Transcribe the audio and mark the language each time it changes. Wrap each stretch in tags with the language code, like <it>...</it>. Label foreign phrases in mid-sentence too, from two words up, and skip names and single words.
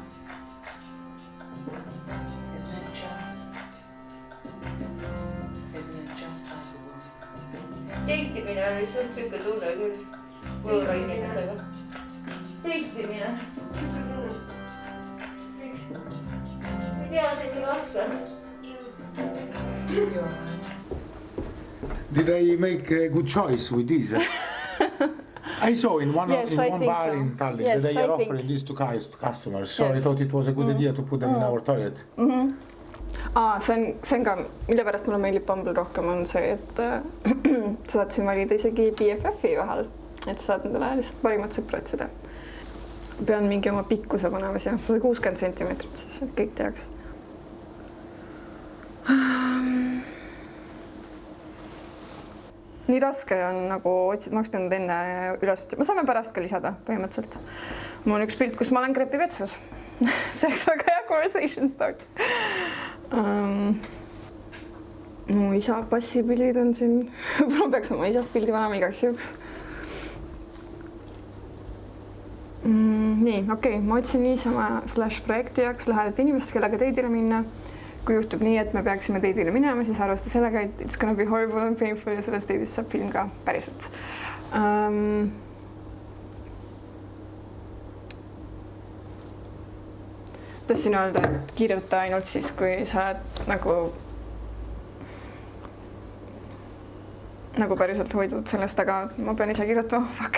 <et>Teitimine on lihtsalt siuke tunne küll võõra inimesega. Teitimine. Ei tea, see nii raske.</et> <en>Did I make a good choice with this? I saw in one bar in Tallinn that they are offering this to customers, so I thought it was a good idea to put them in our toilet.</en> <et>See on ka, mille pärast mulle meeldib Bumble rohkem, on see, et sa saad siin valida isegi BFF-i vahel, et sa saad endale lihtsalt parimat sõpra otsida. Pean mingi oma pikkuse panema siia, 60 centimeetrit siis, et kõik teaks. Nii raske on nagu otsid, ma oleks pidanud enne üles, ma saame pärast ka lisada põhimõtteliselt. Mul on üks pilt, kus ma olen krepivetsus. See oleks väga hea</et> <en>conversation start.</en> <et>Mu isa passipildid on siin. Ma peaks oma isast pildi panema igaks juhuks. Nii, okei, ma otsin niisama /projekti jaoks lähedalt inimest, kellega teidile minna. Kui juhtub nii, et me peaksime teidile minema, siis arvesta sellega, et</et> <en>it's gonna be horrible and painful</en> <et>ja sellest teidist saab film ka päriselt. Tahtsin öelda, et kirjuta ainult siis, kui sa oled nagu päriselt hoidud sellest, aga ma pean ise kirjutama, fuck.</et>